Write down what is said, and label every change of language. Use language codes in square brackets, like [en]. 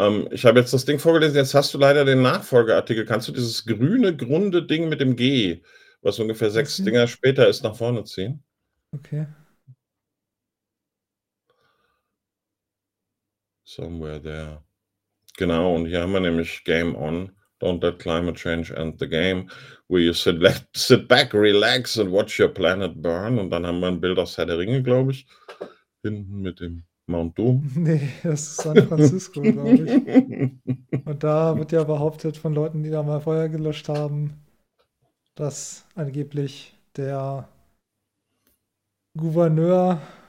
[de] Ich habe jetzt das Ding vorgelesen, jetzt hast du leider den Nachfolgeartikel. Kannst du dieses grüne, grunde Ding mit dem G, was ungefähr 6 Dinger später ist, nach vorne ziehen? Okay. [en] Somewhere there. [de] Genau, und hier haben wir nämlich Game On. [en] Don't let climate change end the game, where you sit back, relax and watch your planet burn. [de] Und dann haben wir ein Bild aus Herr der Ringe, glaube ich, hinten mit dem Mount Doom. Nee, das ist San Francisco, glaube ich. Und da wird ja behauptet von Leuten, die da mal Feuer gelöscht haben, dass angeblich der Gouverneur